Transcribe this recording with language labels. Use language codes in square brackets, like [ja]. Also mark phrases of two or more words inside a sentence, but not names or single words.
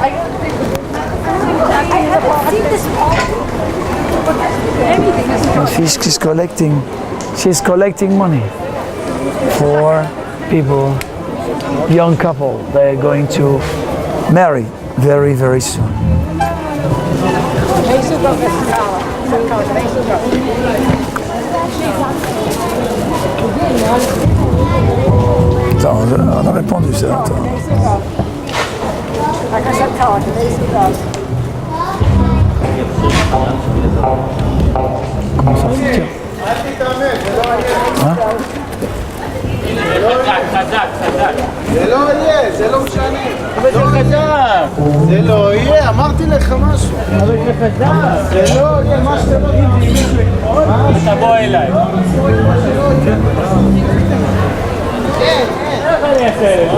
[en] I haven't seen this Anything. She's collecting money for people, young couple. They're going to marry very, very soon. [fr] Attends, on a répondu ça. Attends. Comment ça fout? Hein? [he] זה לא יהיה, זה לא משנה. אבל זה חזק. זה לא יהיה, אמרתי לך משהו. אבל זה חזק. זה לא יהיה, מה שאתה לא תגיד. תבוא אליי. כן, כן. איך אני אעשה לך?